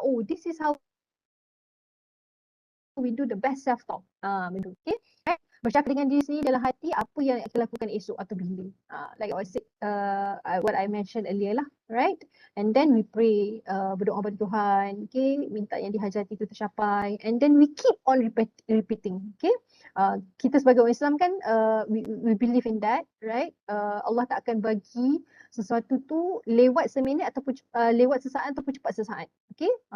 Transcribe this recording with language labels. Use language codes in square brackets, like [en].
[en] Oh, this is how we do the best self-talk. Okay, right? [ms] Bercakap dengan diri sendiri dalam hati, apa yang akan lakukan esok atau bila. [en] Like what I mentioned earlier lah, right? And then we pray, [ms] berdoa pada Tuhan, okay, minta yang dihajati itu tercapai. [en] And then we keep on repeating, okay. [ms] Kita sebagai orang Islam kan, [en] we believe in that, right? [ms] Allah tak akan bagi sesuatu tu lewat seminit ataupun lewat sesaat ataupun cepat sesaat, okay.